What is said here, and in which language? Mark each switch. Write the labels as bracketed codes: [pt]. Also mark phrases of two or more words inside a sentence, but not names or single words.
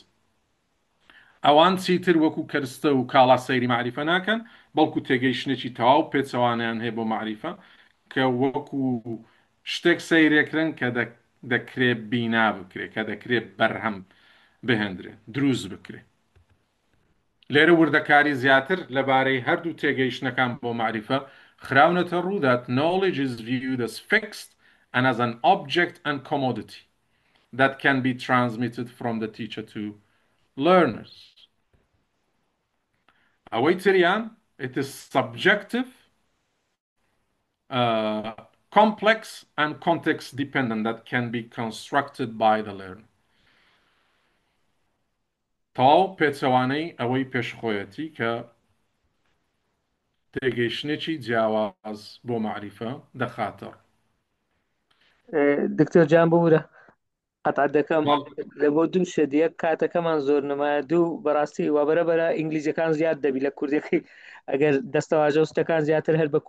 [ckb] ئەوان چیتر وەکو کەرستە و کاڵا سەیری معریفە ناکەن، بەڵکو تێگەیشتنێکی تەواو پێچەوانیان هەیە بۆ معریفە کە وەکو شتێک سەیرێکرن کە دەکرێت بینا بکرێت، کە دەکرێت بەرهەم بهێندرێت، دروست بکرێت. لێرە وردەکاری زیاتر لەبارەی هەردوو تێگەیشتنەکان بۆ معریفە خراونەتە ڕوو [en] that knowledge is viewed as fixed and as an object and commodity that can be transmitted from the teacher to learners. [ckb] ئەوەی تریان [en] it is subjective, complex and context dependent that can be constructed by the learner. [ckb] تەواو پێچەوانەی ئەوەی پێشخۆیەتی کە تێگەیشتنێکی جیاواز بۆ معریفە دەخاتە. دکتۆر جان ببوورە قەتعەت دەکەم لە بۆ دوو شەدیەک کاتەکەمان زۆر نمایە دوو بەڕاستی وابەرە ئینگلیزیەکان زیاد دەبی لە کوردەکەی ئەگەر دەستەواژە وستەکان زیاتر هەر بە